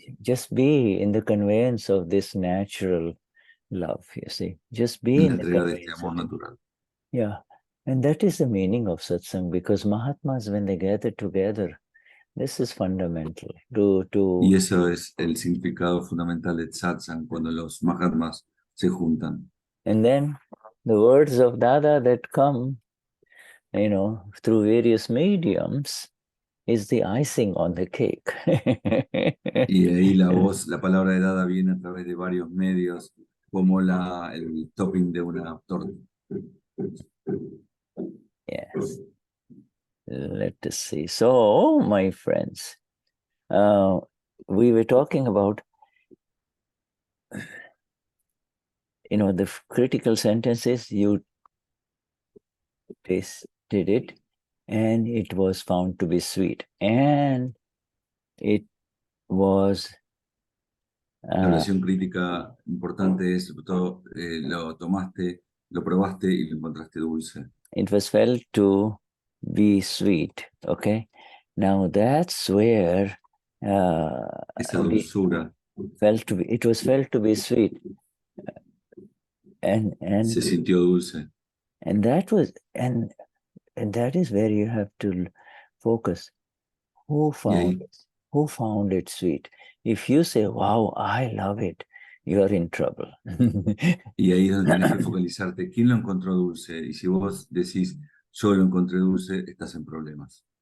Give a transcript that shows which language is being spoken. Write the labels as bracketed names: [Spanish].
[English] just be in the conveyance of this natural love, you see. Just be [Spanish] en la [English] in the [Spanish] entrega de este [English] conveyance [Spanish] amor [English] of it. [Spanish] natural. [English] Yeah. And that is the meaning of satsang, because Mahatmas, when they gather together, this is fundamental. [Spanish] Y eso es el significado fundamental del satsang, cuando los Mahatmas se juntan. [English] And then the words of Dada that come, through various mediums, is the icing on the cake. [Spanish] Y ahí la palabra de Dada viene a través de varios medios, como el topping de una torta. [English] Yes. Let us see. So, my friends, we were talking about, the critical sentences. You tasted it, and it was found to be sweet, and it was. [Spanish] La oración crítica importante es, lo tomaste, lo probaste y lo encontraste dulce. [English] It was felt to be sweet. Okay, now that's where [Spanish] esa dulzura [English] it was felt to be sweet, and [Spanish] se sintió dulce. [English] And that was and that is where you have to focus. Who found it sweet? If you say, "Wow, I love it," you are in trouble. [Spanish] Y ahí es donde tienes que focalizarte. ¿Quién lo encontró dulce? Y si vos decís, yo lo encontré dulce, estás en problemas.